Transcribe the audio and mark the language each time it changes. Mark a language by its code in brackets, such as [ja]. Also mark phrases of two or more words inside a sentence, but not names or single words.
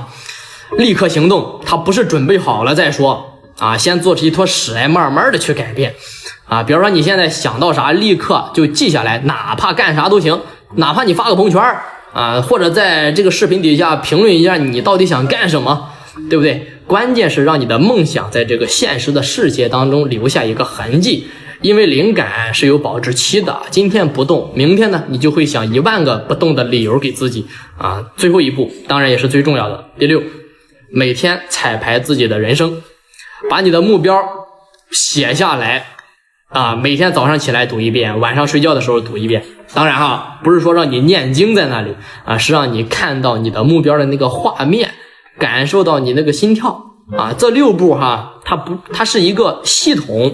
[zh] 立刻行動，他不是準備好了再說先做出一坨屎來，慢慢的去改变比如說你现在想到啥立刻就記下來，哪怕幹啥都行，哪怕你發個朋友圈或者在這個視頻底下評論一下你到底想幹什麼，對不對？關鍵是讓你的夢想在這個現實的世界當中留下一個痕跡，因為靈感是有保質期的，今天不動，明天呢你就會想10000個不動的理由給自己最後一步當然也是最重要的。第六，每天彩排自己的人生，把你的目標寫下來每天早上起來讀一遍，晚上睡覺的時候讀一遍。當然不是說讓你念經在那裡是讓你看到你的目標的那個畫面，感受到你那個心跳這6步它是一個系統。